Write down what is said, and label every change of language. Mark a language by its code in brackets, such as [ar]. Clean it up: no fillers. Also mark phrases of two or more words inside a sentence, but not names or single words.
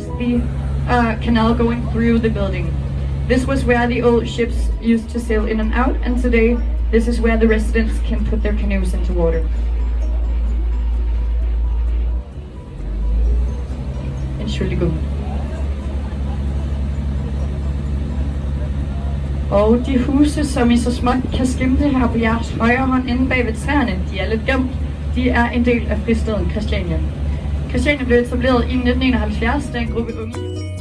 [en] the canal going through the building. This was where the old ships used to sail in and out, and today this is where the residents can put their canoes into water. [de] Entschuldigung. [da] Og de huse, som I så småt kan skimte her på jeres højre hånd inde bag ved træerne, de er lidt gemt. De er en del af fristaden Christiania. Christiania blev etableret i 1971, da en gruppe unge